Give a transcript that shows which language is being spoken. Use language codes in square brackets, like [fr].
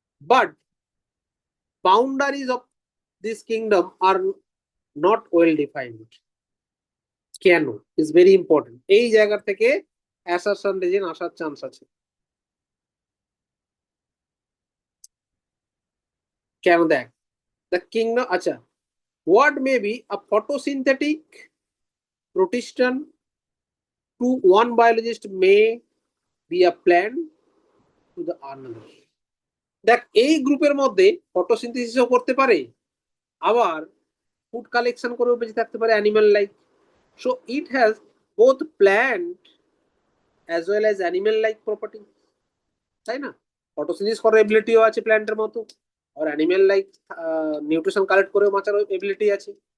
[en] But boundaries of this kingdom are not well defined. [bn] কেন? Is very important, এই জায়গা থেকে অ্যাসারশন রিজন আসার চান্স আছে। কেন? দেখ, [en] The kingdom, আচ্ছা, what may be a photosynthetic protestant to one biologist may be a plant to the another. [bn] দেখ, এই গ্রুপের মধ্যে ফটোসিনথেসিসও করতে পারে, আবার ফুড কালেকশন করেও বেঁচে থাকতে পারে, animal like. [en] so it has both plant as well as animal like property, [bn] তাই না? ফটোসিনথেসিস করার এবিলিটিও আছে প্ল্যান্টের মতো, আর অ্যানিমাল লাইক নিউট্রিশন কালেক্ট করেও বাঁচার এবিলিটি আছে।